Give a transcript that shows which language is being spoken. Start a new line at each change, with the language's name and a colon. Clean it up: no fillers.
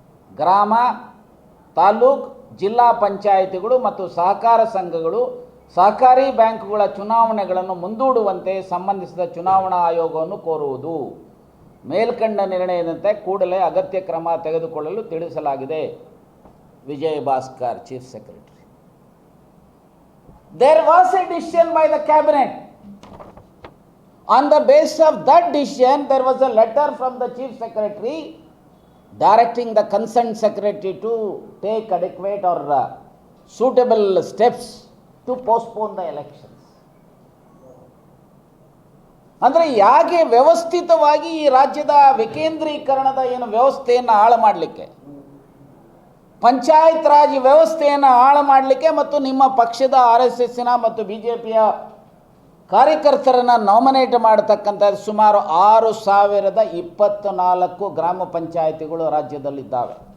Kannada: ಗ್ರಾಮ, ತಾಲೂಕ್, ಜಿಲ್ಲಾ ಪಂಚಾಯಿತಿಗಳು ಮತ್ತು ಸಹಕಾರ ಸಂಘಗಳು ಸಹಕಾರಿ ಬ್ಯಾಂಕುಗಳ ಚುನಾವಣೆಗಳನ್ನು ಮುಂದೂಡುವಂತೆ ಸಂಬಂಧಿಸಿದ ಚುನಾವಣಾ ಆಯೋಗವನ್ನು ಕೋರುವುದು. ಮೇಲ್ಕಂಡ ನಿರ್ಣಯದಂತೆ ಕೂಡಲೇ ಅಗತ್ಯ ಕ್ರಮ ತೆಗೆದುಕೊಳ್ಳಲು ತಿಳಿಸಲಾಗಿದೆ. Vijay Bhaskar, chief secretary.
English: There was a decision by the cabinet. On the basis of that decision, there was a letter from the chief secretary directing the concerned secretary to take adequate or suitable steps to postpone the elections.
Kannada: ಅಂದರೆ ಯಾಕೆ ವ್ಯವಸ್ಥಿತವಾಗಿ ಈ ರಾಜ್ಯದ ವಿಕೇಂದ್ರೀಕರಣದ ಏನು ವ್ಯವಸ್ಥೆಯನ್ನು ಹಾಳು ಮಾಡಲಿಕ್ಕೆ, ಪಂಚಾಯತ್ ರಾಜ್ ವ್ಯವಸ್ಥೆಯನ್ನು ಹಾಳು ಮಾಡಲಿಕ್ಕೆ ಮತ್ತು ನಿಮ್ಮ ಪಕ್ಷದ RSSನ ಮತ್ತು BJPಯ ಕಾರ್ಯಕರ್ತರನ್ನು ನಾಮಿನೇಟ್ ಮಾಡತಕ್ಕಂಥ ಸುಮಾರು 6024 ಗ್ರಾಮ ಪಂಚಾಯಿತಿಗಳು ರಾಜ್ಯದಲ್ಲಿದ್ದಾವೆ.